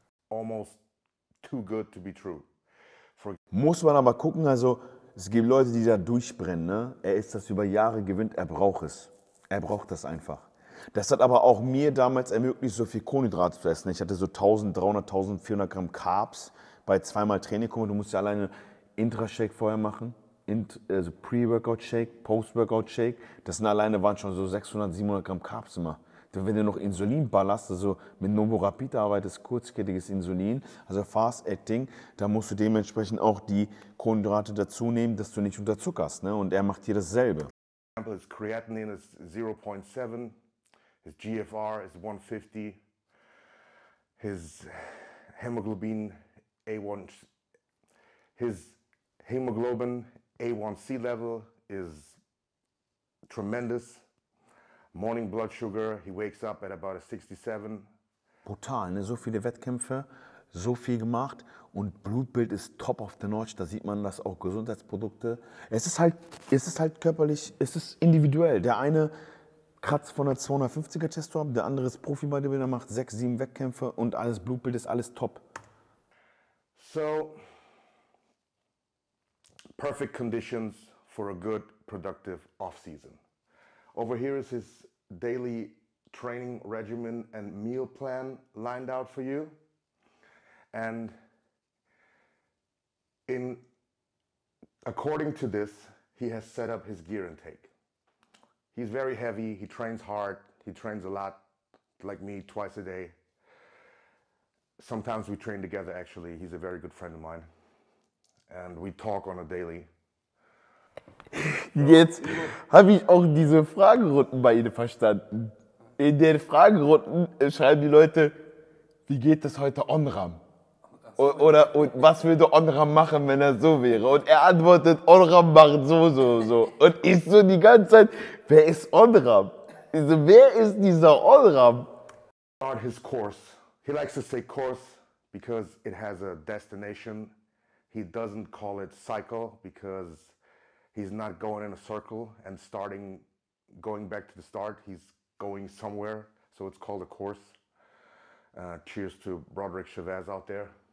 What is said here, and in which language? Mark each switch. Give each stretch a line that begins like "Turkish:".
English: Almost too good to be true.
German: Muss man aber gucken, also es gibt Leute, die da durchbrennen. Ne? Er ist das über Jahre gewöhnt, er braucht es. Er braucht das einfach. Das hat aber auch mir damals ermöglicht, so viel Kohlenhydrate zu essen. Ich hatte so 1300, 1400 Gramm Carbs bei zweimal Training. Guck mal, du musst ja alleine Intra-Shake vorher machen, also Pre-Workout-Shake, Post-Workout-Shake. Das sind alleine waren schon so 600, 700 Gramm Carbs immer. wenn du noch Insulin ballerst, also mit Novorapid arbeitest, kurzkettiges Insulin, also Fast-Acting, da musst du dementsprechend auch die Kohlenhydrate dazu nehmen, dass du nicht unterzuckerst. Ne? Und er macht hier dasselbe.
English: His creatinine is 0.7, his GFR is 150, his hemoglobin A1, his hemoglobin A1C level is tremendous. Morning blood sugar, he wakes up at about a 67.
German: Brutal, ne? So viele Wettkämpfe, so viel gemacht und Blutbild ist
English: top of the notch.
German: Da sieht man, dass auch Gesundheitsprodukte. Es ist halt körperlich, es ist individuell. Der eine kratzt von der 250er Testo ab, der andere ist Profi-Bodybuilder, macht 6, 7 Wettkämpfe und alles Blutbild ist alles top.
English: So, perfect conditions for a good, productive off-season. Over here is his daily training regimen and meal plan lined out for you. And according to this, he has set up his gear intake. He's very heavy, he trains hard, he trains a lot, like me, twice a day. Sometimes we train together actually, he's a very good friend of mine. And we talk on a daily.
German: Jetzt habe ich auch diese Fragerunden bei Ihnen verstanden. In den Fragerunden schreiben die Leute, wie geht es heute Onram? Oder und was würde Onram machen, wenn er so wäre? Und er antwortet, Onram macht so. Und ich so die ganze Zeit, wer ist Onram? Ich so, wer ist dieser Onram?
English: Start his course. He likes to say course because it has a destination. He doesn't call it cycle because he's not going in a circle and going back to the start. He's going somewhere, so it's called a course. Cheers to Broderick Chavez out there.